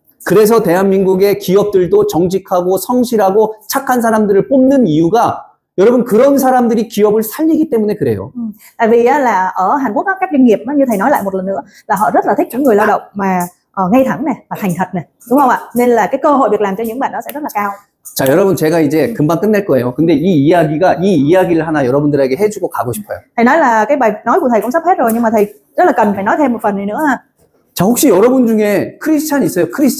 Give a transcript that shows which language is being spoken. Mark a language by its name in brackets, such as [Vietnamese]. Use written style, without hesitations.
[Korean] 그래서 대한민국의 기업들도 정직하고 성실하고 착한 사람들을 뽑는 이유가 여러분 그런 사람들이 기업을 살리기 때문에 그래요. [Vietnamese] Tại vì là ở Hàn Quốc các doanh nghiệp như thầy nói lại một lần nữa là họ rất là thích những người lao động mà ngay thẳng này và thành thật này, đúng không ạ? Nên là cái cơ hội việc làm cho những bạn đó sẽ rất là cao. [Korean] 자, 여러분 제가 이제 금방 끝낼 거예요. 근데 이 이야기를 하나 여러분들에게 해주고 가고 싶어요. [Vietnamese] Thầy nói là cái bài nói của thầy cũng sắp hết rồi, nhưng mà thầy rất là cần phải nói thêm một phần này nữa ha. [Korean] 자, 혹시 여러분 중에 크리스찬 있어요?